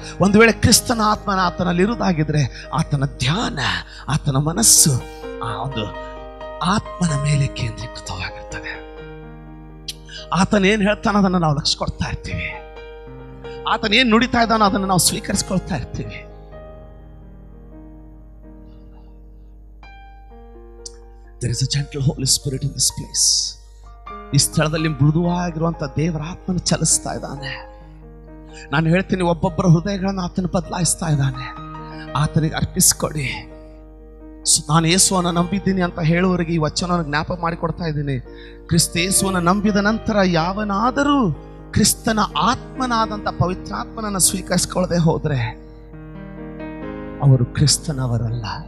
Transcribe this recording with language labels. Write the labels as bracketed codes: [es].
[kn] ಒಂದು ವೇಳೆ ಕ್ರಿಸ್ತನ ಆತ್ಮನ ಆತನಲ್ಲಿ ಇರುವುದಾಗಿದ್ರೆ ಆತನ ಧ್ಯಾನ, ಆತನ ಮನಸ್ಸು ಆ ಒಂದು ಆತ್ಮನ ಮೇಲೆ ಕೇಂದ್ರೀಕೃತವಾಗಿರ್ತದೆ. ಆತನೇನು ಹೇಳ್ತಾನೋ ಅದನ್ನು ನಾವು ಲಕ್ಷ್ಯ ಕೊಡ್ತಾ ಇರ್ತೀವಿ. ಆತನೇನು ನುಡಿತಾ ಇದ್ದಾನೋ ಅದನ್ನು ನಾವು ಸ್ವೀಕರಿಸ್ಕೊಳ್ತಾ ಇರ್ತೀವಿ. [en] There is a gentle Holy Spirit in this place. [kn] ಈ ಸ್ಥಳದಲ್ಲಿ ಮೃದುವಾಗಿರುವಂಥ ದೇವರ ಆತ್ಮನ ಚಲಿಸ್ತಾ ಇದ್ದಾನೆ. ನಾನು ಹೇಳ್ತೀನಿ, ಒಬ್ಬೊಬ್ಬರ ಹೃದಯಗಳನ್ನು ಆತನ ಬದಲಾಯಿಸ್ತಾ ಇದ್ದಾನೆ. ಆತನಿಗೆ ಅರ್ಪಿಸ್ಕೊಡಿ. ನಾನು ಯೇಸುವನ್ನು ನಂಬಿದ್ದೀನಿ ಅಂತ ಹೇಳುವವರಿಗೆ ಈ ವಚನವನ್ನು ಜ್ಞಾಪಕ ಮಾಡಿಕೊಡ್ತಾ ಇದ್ದೀನಿ. ಕ್ರಿಸ್ತ ಯೇಸುವನ್ನು ನಂಬಿದ ನಂತರ ಯಾವನಾದರೂ ಕ್ರಿಸ್ತನ ಆತ್ಮನಾದಂಥ ಪವಿತ್ರಾತ್ಮನನ್ನು ಸ್ವೀಕರಿಸಿಕೊಳ್ಳದೆ ಹೋದ್ರೆ ಅವರು ಕ್ರಿಸ್ತನವರಲ್ಲ.